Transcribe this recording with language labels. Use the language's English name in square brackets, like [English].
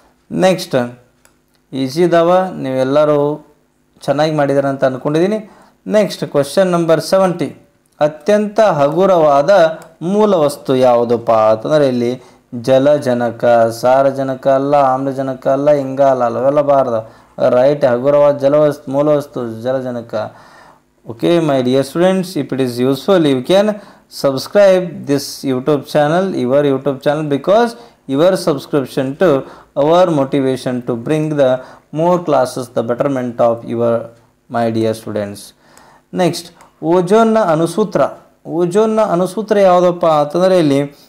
[Kannada] Next easy ಇದಾವ, ನೀವೆಲ್ಲರೂ ಚೆನ್ನಾಗಿ ಮಾಡಿದಾರೆ ಅಂತ ಅಂದ್ಕೊಂಡಿದ್ದೀನಿ. Next question number 70. ಅತ್ಯಂತ ಹಗುರವಾದ ಮೂಲ ವಸ್ತು ಯಾವುದಪ್ಪ ಅಂತಂದರೆ ಇಲ್ಲಿ ಜಲಜನಕ. ಸಾರಜನಕ ಅಲ್ಲ, ಆಮ್ಲಜನಕ ಅಲ್ಲ, ಇಂಗಾಲ ಅಲ್ಲ, ಅವೆಲ್ಲ ಬಾರ್ದು. ರೈಟ್, ಹಗುರವಾದ ಮೂಲ ವಸ್ತು ಜಲಜನಕ. [English] Okay, my dear students, if it is useful, you can subscribe this YouTube channel, your YouTube channel, because your subscription to our motivation to bring the more classes, the betterment of your my dear students. [Kannada] Next, ಓಜೋನ್ನ ಅಣುಸೂತ್ರ. ಓಜೋನ್ನ ಅಣುಸೂತ್ರ ಯಾವುದಪ್ಪ ಅಂತಂದರೆ ಇಲ್ಲಿ